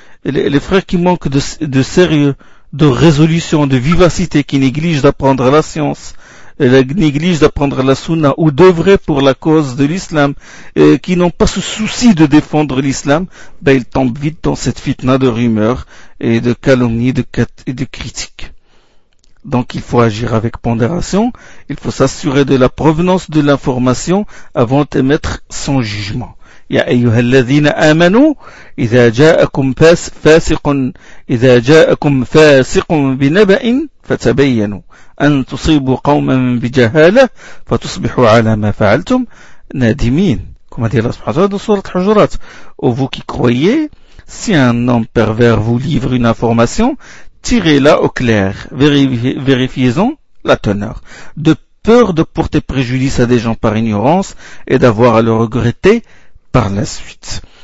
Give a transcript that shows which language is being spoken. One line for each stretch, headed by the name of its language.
French: Les frères qui manquent de sérieux, de résolution, de vivacité, qui négligent d'apprendre la science, négligent d'apprendre la sunna ou d'œuvrer pour la cause de l'islam, qui n'ont pas ce souci de défendre l'islam, ben ils tombent vite dans cette fitna de rumeurs et de calomnies et de critiques. Donc il faut agir avec pondération, il faut s'assurer de la provenance de l'information avant d'émettre son jugement.
Arabic: يا أيها الذين آمنوا إذا جاءكم فاسق بنبأ فتبينوا أن تصيبوا قوما بجهالة فتصبحوا على ما فعلتم نادمين. كما قال الله سبحانه وتعالى في سورة الحجرات.
French: Ô vous qui croyez, si un homme pervers vous livre une information, tirez-la au clair, vérifiez-en la teneur. De peur de porter préjudice à des gens par ignorance et d'avoir à le regretter par la suite.